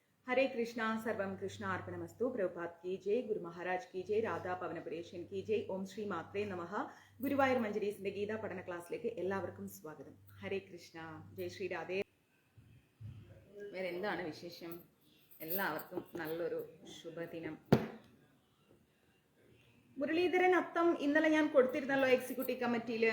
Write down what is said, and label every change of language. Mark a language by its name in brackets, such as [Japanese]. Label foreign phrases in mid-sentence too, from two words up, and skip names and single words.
[Sanskrit] हरे कृष्णा सर्वम कृष्ण अर्पणमस्तु। [Hindi] प्रभुपाद की जय, गुरु महाराज की जय, राधा പവനപുരേശൻ की जय। [Sanskrit] ഓം ശ്രീ മാത്രേ നമഃ। [Malayalam] ഗുരുവായൂർ മഞ്ജരീസിന്റെ ഗീതാ പഠന ക്ലാസ്സിലേക്ക് എല്ലാവർക്കും സ്വാഗതം. ഹരേ കൃഷ്ണ, ജയ് ശ്രീ രാധേ. വേറെ എന്താണ് വിശേഷം? എല്ലാവർക്കും നല്ലൊരു ശുഭദിനം. മുരളീധരൻ അത്തം ഇന്നലെ ഞാൻ കൊടുത്തിരുന്നല്ലോ [English] executive committeeയില്.